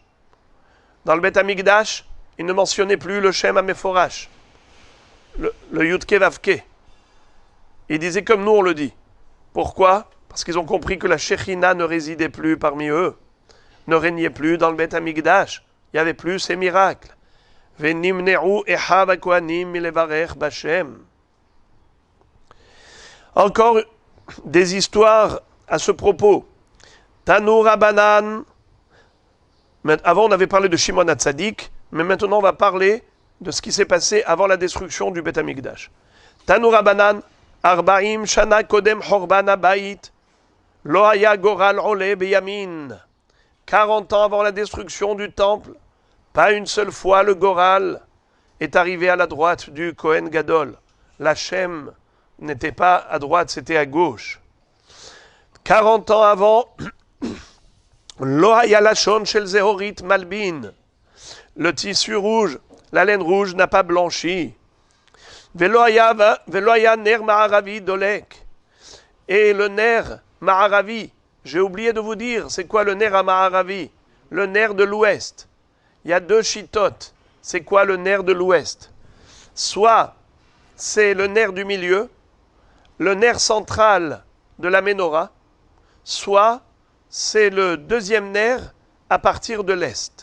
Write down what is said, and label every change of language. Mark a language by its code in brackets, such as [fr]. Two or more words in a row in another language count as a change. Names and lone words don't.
[fr] Dans le Beth Amikdash, ils ne mentionnaient plus le [he] שם המפורש, [fr] le [he] יודקה ואקה. [fr] Ils disaient comme nous on le dit. Pourquoi? Parce qu'ils ont compris que la Shechina ne résidait plus parmi eux, ne régnait plus dans le Beth Amikdash. Il n'y avait plus ces miracles. [he] ונמנעו אחיו הכהנים מלברך בשם. [fr] Encore des histoires à ce propos. [he] תנו רבנן. [fr] Avant, on avait parlé de Shimon HaTzadik, mais maintenant, on va parler de ce qui s'est passé avant la destruction du Beth Amikdash. [he] תנו רבנן, ארבעים שנה קודם חורבן הבית, לא היה גורל עולה בימין. [fr] 40 ans avant la destruction du temple, pas une seule fois le Goral est arrivé à la droite du [he] כהן גדול. [fr] La Shem n'était pas à droite, c'était à gauche. 40 ans avant, [he] לא היה לשון של זהורית מלבין. [fr] Le tissu rouge, la laine rouge n'a pas blanchi. [he] ולא היה נר מערבי דולק. [fr] Et le [he] נר מערבי, [fr] j'ai oublié de vous dire, c'est quoi le ner à ma'aravi? Le ner de l'ouest. Il y a 2 chitotes. C'est quoi le ner de l'ouest? Soit c'est le ner du milieu, le ner central de la menorah, soit c'est le deuxième ner à partir de l'est.